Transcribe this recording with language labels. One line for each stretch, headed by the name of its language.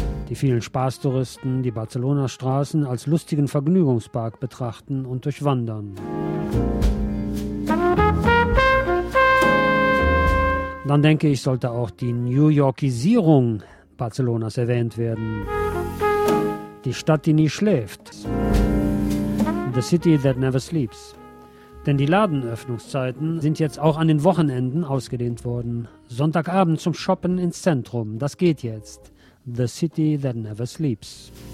German: Die vielen Spaßtouristen, die Barcelonas Straßen als lustigen Vergnügungspark betrachten und durchwandern. Dann denke ich, sollte auch die New Yorkisierung Barcelonas erwähnt werden. Die Stadt, die nie schläft.
English: The city that never sleeps.
German: Denn die Ladenöffnungszeiten sind jetzt auch an den Wochenenden ausgedehnt worden. Sonntagabend zum Shoppen ins Zentrum, das geht jetzt.
English: The city that never sleeps.